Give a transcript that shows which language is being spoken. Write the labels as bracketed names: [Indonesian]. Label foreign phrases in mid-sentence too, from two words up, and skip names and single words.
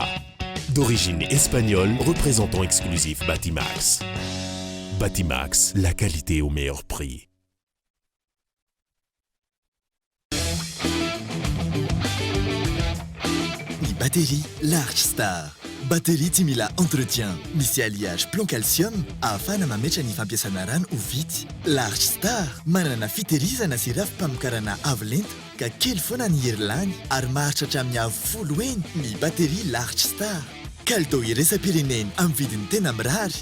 [French] D'origine espagnole, représentant exclusif Batimax. Batimax, la qualité au meilleur prix. [Malagasy] Ni batterie Large Star. Batterie timila entretien. Misy [French] alliage plomb calcium [Malagasy] ahafahana mametra ny fampiasana rano ho vity. Large Star manana fitehirizana sy rafi-pamokarana avo lenta ka kely foana ny herilany ary maharitra hatramin'ny avo 10 eny ny batterie Large Star. Kalitao iraisam-pireneny amin'ny vidiny tena mirary.